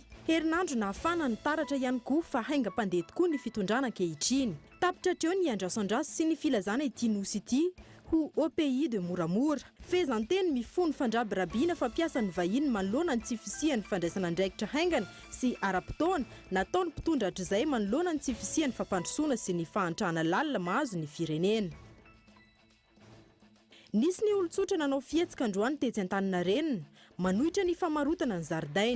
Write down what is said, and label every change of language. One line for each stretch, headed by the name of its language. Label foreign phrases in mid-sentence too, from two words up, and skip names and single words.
Malagasy: Herinandro nahafana ny taratra ihany koa fa haingam-pandeha tokoa ny fitondrana ankehitriny. Tapitra hatreo ny andraso-andraso sy ny filazana ity nosy ity ho
French: au pays de
Malagasy: Moramora. Fehezanteny mifono fandraby rabiana fampiasa ny vahiny manoloana ny tsy fisian'ny fandraisana andraikitra haingana sy ara-potoana nataony mpitondra hatr'izay manoloana ny tsy fisian'ny fampandrosoana sy ny fahantrana lalina mahazo ny firenena. Nisy ny olon-tsotra nanao fihetsika androany tetsy Antaninarenina, manohitra ny famarotana ny zaridaina.